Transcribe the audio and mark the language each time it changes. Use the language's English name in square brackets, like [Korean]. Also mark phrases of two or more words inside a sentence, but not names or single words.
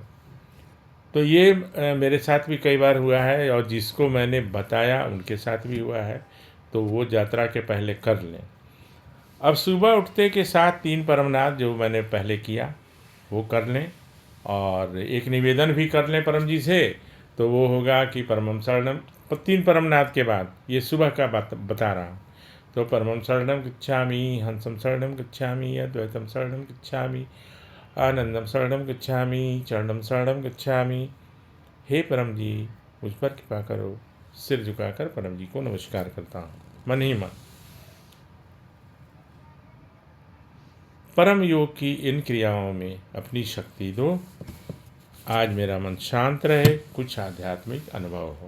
[Hindi] तो ये मेरे साथ भी कई बार हुआ है और जिसको मैंने बताया उनके साथ भी हुआ है, तो वो यात्रा के पहले कर लें। अब सुबह उठते के साथ 3 परमनाथ जो मैंने पहले किया वो कर लें, और एक निवेदन भी कर लें परम जी से, तो वो होगा कि [Sanskrit] परमं शरणम, [Hindi] 3 परमनाथ के बाद, ये सुबह का बात बता रहा हूँ। [Sanskrit] तो परमं शरणम गच्छामि, हंसम शरणम गच्छामि, अद्वैतम शरणम गच्छामि, आनंदम शरणम गच्छामि, चरणम शरणम गच्छामि। [Hindi] हे परम जी, मुझ पर कृपा करो। सिर झुकाकर परम जी को नमस्कार करता हूँ, मन ही मन। परम योग की इन क्रियाओं में अपनी शक्ति दो। आज मेरा मन शांत रहे, कुछ आध्यात्मिक अनुभव हो।